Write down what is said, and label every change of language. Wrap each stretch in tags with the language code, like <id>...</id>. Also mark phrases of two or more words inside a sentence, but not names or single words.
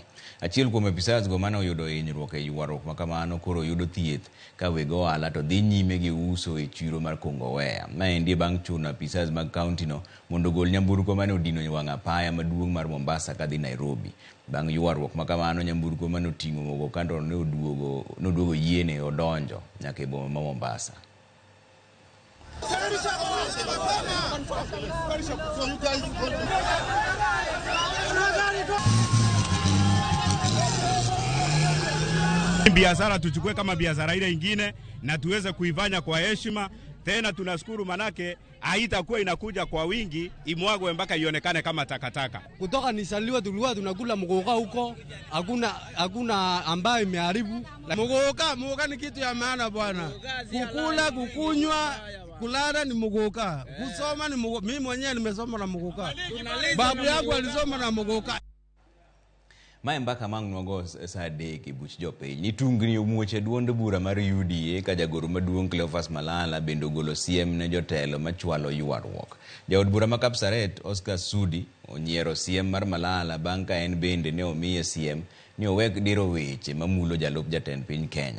<luo>Achiel kuom apisas go mane oyudo hinyruok e ywaruok ma kamano koro yudo thieth ka weg ohala to dhi nyime gi uso e chiro mar Kongowea. Maendi bang' chuno apisas mag kaunti no mondo gol nyamburko mane odino wang' apaya maduong' mar Mombasa kadhi Nairobi. Bang' ywaruok ma kamano, nyamburko mane oting'o mogoka to noduogo yiene odonjo nyaka e boma ma Mombasa.</luo> <sw>Biashara tuchukue kama biashara ile ingine na tuweze kuifanya kwa heshima. Tena tunashukuru manake haitakuwa inakuja kwa wingi imwagwe mpaka ionekane kama takataka. Kutoka nisaliwa tulikuwa tunakula mogoka huko, hakuna ambayo imeharibu. Mogoka ni kitu ya maana bwana. Kukula, kukunywa, kulala ni mogoka. Kusoma ni mogoka. Mimi mwenyewe nimesoma na mogoka. Babu yangu alisoma na mogoka.</sw> <luo>Mae mbaka mang nwago Sadek e buch jopiny. Nitungni omuoche duonde bura mar UDA ka jagoro maduong' Cleophas Malala bendo golo siem ne jotelo machwalo ywaruok. Jaod bura ma Kapsaret Oscar Sudi onyiero siem mar Malala bang' ka en bende ne omiye siem ni owek diro weche mamulo jalup jatend piny Kenya.</luo>